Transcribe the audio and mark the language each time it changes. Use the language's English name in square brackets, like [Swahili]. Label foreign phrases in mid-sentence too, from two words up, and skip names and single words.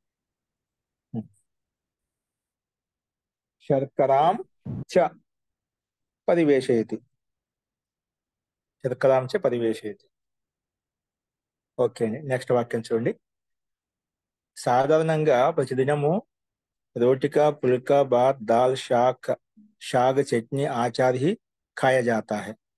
[Sanskrit] శర్కరాం చ పరివేషయతి, శర్కరాం చ పరివేషయతి. [Telugu] ఓకే అండి, నెక్స్ట్ వాక్యం చూడండి. సాధారణంగా ప్రతిదినము [Hindi] रोटिका पुल्का भात दाल शाक शाग चटनी आचार ही खाया जाता है.